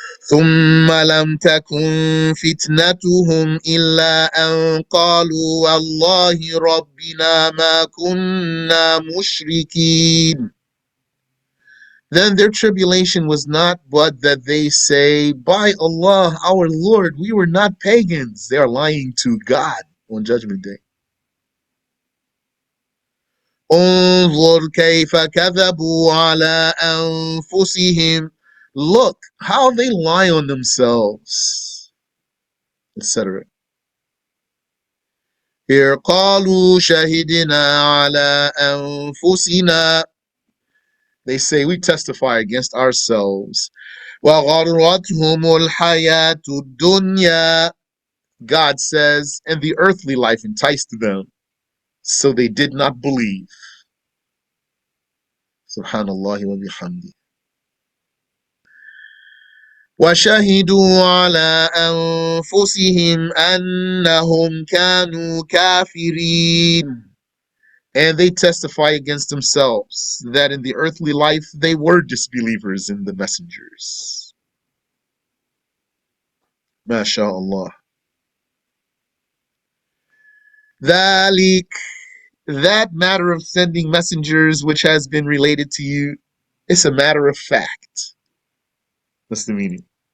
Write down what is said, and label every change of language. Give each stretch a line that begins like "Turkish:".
Arabic: ثم لم تكن فتنتهم إلا أن قالوا والله ربنا ما كنا مشركين.
English: Then their tribulation was not but that they say, by Allah, our Lord, we were not pagans. They are lying to God on Judgment Day.
Arabic: انظر كيف كذبوا على أنفسهم.
English: Look how they lie on themselves, etc.
Arabic: Here, قالوا شهدنا على أنفسنا.
English: They say we testify against ourselves.
Arabic: وغرتهم الحياة الدنيا.
English: God says, and the earthly life enticed them, so they did not believe.
Arabic: Subhanallah wa bihamdi. وشهدوا على أنفسهم أنهم كانوا كافرين.
English: And they testify against themselves that in the earthly life they were disbelievers in the messengers.
Arabic: MashaAllah.
English: ذلك, that matter of sending messengers which has been related to you, it's a matter of fact. That's the meaning.